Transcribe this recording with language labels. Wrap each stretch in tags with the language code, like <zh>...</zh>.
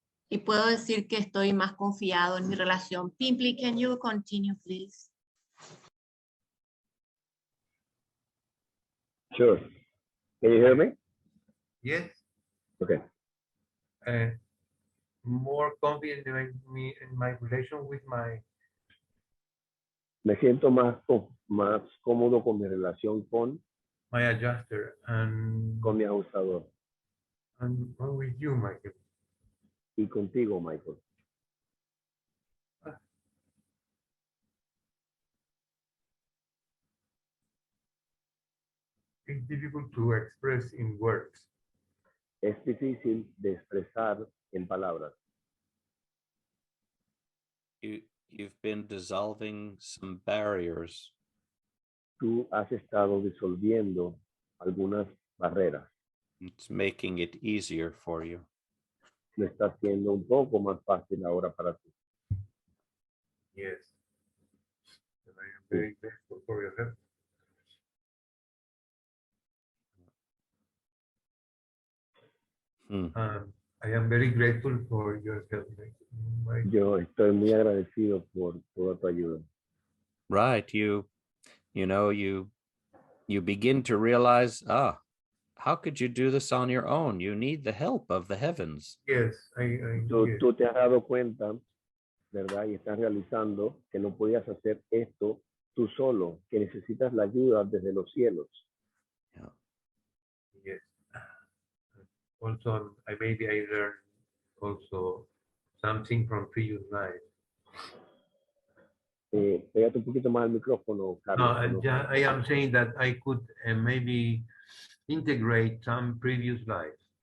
<es>Y puedo decir que estoy más confiado en mi relación.</es> <en>Pimply, can you continue, please? Sure. Can you hear me? Yes. Okay. More confident in my relation with my.</en> <es>Me siento más cómodo con mi relación con</es> <en>My adjuster and</en> <es>con mi ajustador.</es> <en>And with you, Michael.</en> <es>Y contigo, Michael.</es> <en>It's difficult to express in words.</en> <es>Es difícil de expresar en palabras.</es> <en>You've been dissolving some barriers.</en> <es>Tú has estado disolviendo algunas barreras.</es> <en>It's making it easier for you.</en> <es>Lo está haciendo un poco más fácil ahora para ti.</es> <en>Yes. And I am very grateful for your help. I am very grateful for your help.</en> <es>Yo estoy muy agradecido por toda tu ayuda.</es> <en>Right. You begin to realize, how could you do this on your own? You need the help of the heavens. Yes,</en> <es>Tú te has dado cuenta, ¿verdad? Y estás realizando que no podías hacer esto tú solo, que necesitas la ayuda desde los cielos.</es> <en>Yeah. Yes. Also, maybe I learned also something from previous life.</en> <es>Pégate un poquito más al micrófono, Carlos.</es> <en>No, I am saying that I could maybe integrate some previous lives.</en>